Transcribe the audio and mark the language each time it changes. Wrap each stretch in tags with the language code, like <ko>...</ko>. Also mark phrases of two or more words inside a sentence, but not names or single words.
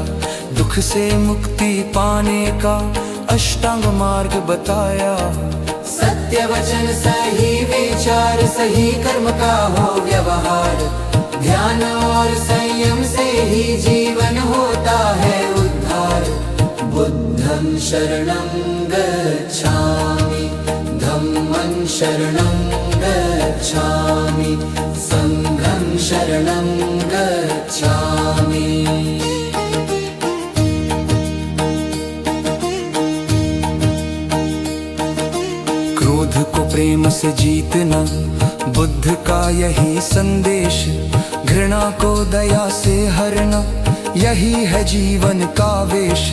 <hi>दुख से मुक्ति पाने का अष्टांग मार्ग बताया। सत्य वचन सही विचार, सही कर्म का हो व्यवहार। ध्यान और संयम से ही जीवन होता है उद्धार।</hi> <pi>बुद्धं शरणं गच्छामि, धम्मं शरणं गच्छामि, संघं शरणं गच्छामि।</pi> <hi>क्रोध को प्रेम से जीतना, बुद्ध का यही संदेश। घृणा को दया से हरना, यही है जीवन का वेश।</hi>